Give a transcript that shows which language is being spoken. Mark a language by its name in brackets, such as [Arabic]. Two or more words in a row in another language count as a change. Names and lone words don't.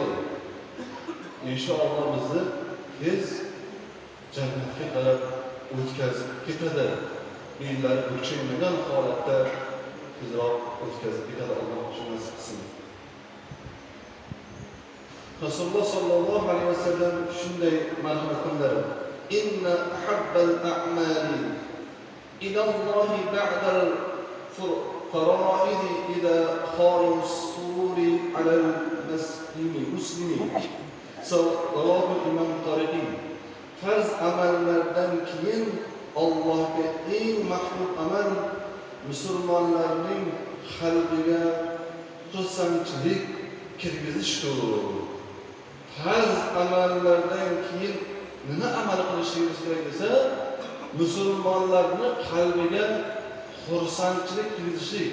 [Uzbek] Inshaalloh bizni tez jannatga qarab o'tkazib ketadi. Yillari o'chmagan holatda tezroq o'tkazib ketadi. Alloh shuni qilsin. Rasululloh [Arabic] صلى الله عليه وسلم [Uzbek] shunday marhamat qildilar. [Arabic] إن أحب الأعمال إلى الله بعد الفرائض إلى خالص السرور على المسلم. Sallallahu imam tariqi. [Uzbek] Farz amallardan keyin Allohga eng mahbub amal musulmonlarning qalbiga xursandchilik kirgizishdir. Farz amallardan keyin nima amal qilishimiz kerak desa, musulmonlarning qalbiga xursandchilik kirgizishlik.